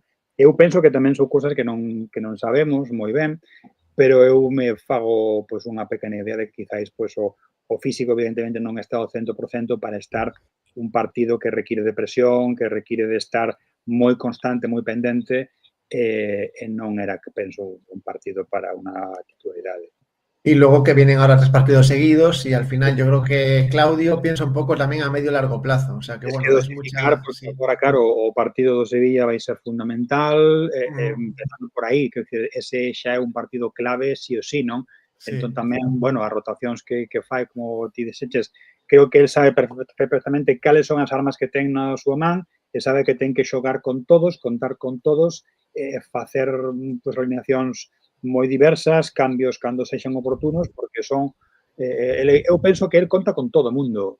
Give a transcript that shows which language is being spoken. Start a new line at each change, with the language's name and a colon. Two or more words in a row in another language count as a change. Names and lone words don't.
Galician: Eu penso que tamén son cousas que non sabemos moi ben, pero eu me fago pois unha pequena idea de que quizáis pois o físico evidentemente non está ao 100% para estar un partido que require de presión, que require de estar moi constante, moi pendente, e non era, que penso, un partido para unha titularidade.
Spanish: Y luego que vienen ahora 3 partidos seguidos y al final yo creo que Claudio piensa
Galician: un pouco tamén
Spanish: a medio largo plazo. O sea que, Es que bueno, es dosificar, mucha... porque Sí.
Galician: agora, claro, o partido do Sevilla vai ser fundamental, Mm, empezando por aí, que ese xa é un partido clave sí o sí, non? Entón
Spanish: sí.
Galician: tamén, bueno, as rotacións que fai, como ti deseches, creo que el sabe perfectamente cales son as armas que ten na súa man e sabe que ten que xogar con todos, contar con todos, facer pues, alineacións moi diversas, cambios cando sexan oportunos, porque son eu penso que el conta con todo o mundo.